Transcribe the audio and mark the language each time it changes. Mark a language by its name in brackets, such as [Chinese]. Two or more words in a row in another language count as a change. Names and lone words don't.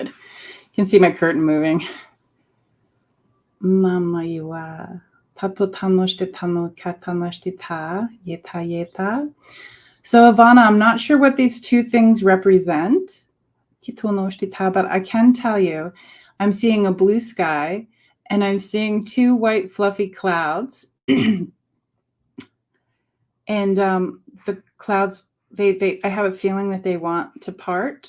[English] You can see my curtain moving. Mama iwa. Tato tanoshte tano katanoshte ta. Yeta, yeta. So Ivana, I'm not sure what these two things represent. But I can tell you, I'm seeing a blue sky and I'm seeing two white fluffy clouds. And the clouds, I have a feeling that they want to part.